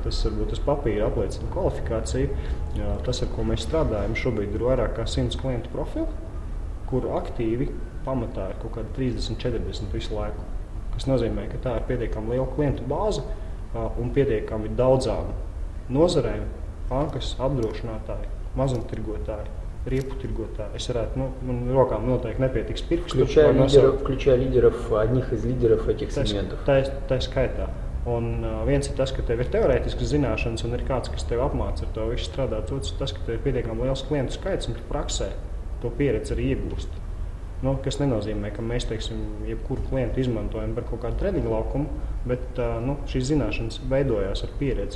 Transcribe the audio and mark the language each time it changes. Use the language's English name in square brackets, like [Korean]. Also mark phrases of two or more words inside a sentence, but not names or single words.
[Latvian] Tas varbūt uz papīra apliecina kvalifikāciju. Tas, ar ko mēs strādājam, šobrīd ir vairāk kā 100 klientu profilu, kur aktīvi pamatā ir kaut kāda 30-40 visu laiku. Tas nozīmē, ka tā ir pietiekami liela klientu bāze un pietiekami daudzām nozarēm, bankas, apdrošinātāji, mazumtirgotāji, репутиргоtāji. Es varētu, man rokām noteikti nepietiks pirkstu. [Russian] Включая лидеров, одних из лидеров этих сегментов. [Latvian] Tā skaitā. Un viens ir tas, ka tev ir teorētiskas zināšanas un ir kāds, kas tev apmāca ar to visu strādāt. Otrs ir tas, ka tev ir pietiekami liels klientu skaits un tu praksē to pieredzi arī iegūst. Kas nenozīmē, ka mēs, teiksim, jebkuru klientu izmantojam par kaut kādu treniņu laukumu, bet šīs zināšanas veidojās ar pieredzi.